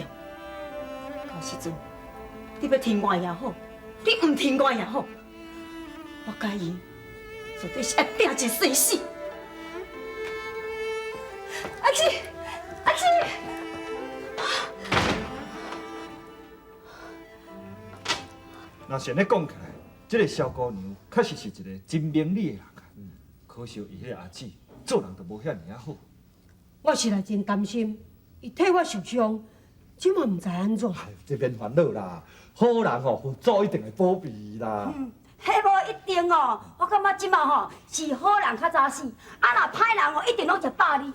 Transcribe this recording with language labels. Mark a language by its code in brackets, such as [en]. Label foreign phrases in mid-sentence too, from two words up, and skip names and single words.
[nan] 到时阵，你要听我也好，你唔听我也好，我甲伊绝对是要拼一生死。阿姊，阿姊。那现在讲起来，这个萧姑娘确实是一个真明理的人啊。可惜伊迄阿姊做人就无遐尔好。我实在真担心，伊替我受伤，即嘛唔知安怎。这免烦恼啦，好人吼，佛祖一定会保庇伊啦。迄无一定哦，我感觉即马吼是好人较早死，啊若歹人哦一定拢食饱哩。